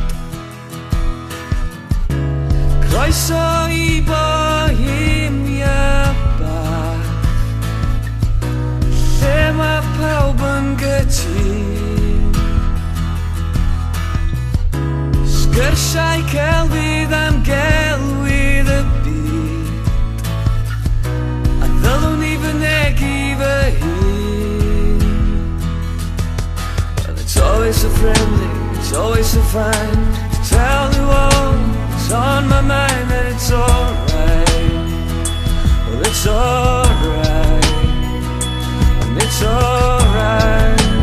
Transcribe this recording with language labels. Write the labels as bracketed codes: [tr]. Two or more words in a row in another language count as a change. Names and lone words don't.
[cy] Croeso I Bohemia Bach, lle mae pawb yn gytun. Sgyrsiau celfydd am gelwydd y byd, a ddylwn I fynegi fy hun. [en] Well, it's always so friendly, it's always so fine to tell the world it's on my mind that it's alright. Well, it's alright, and it's alright.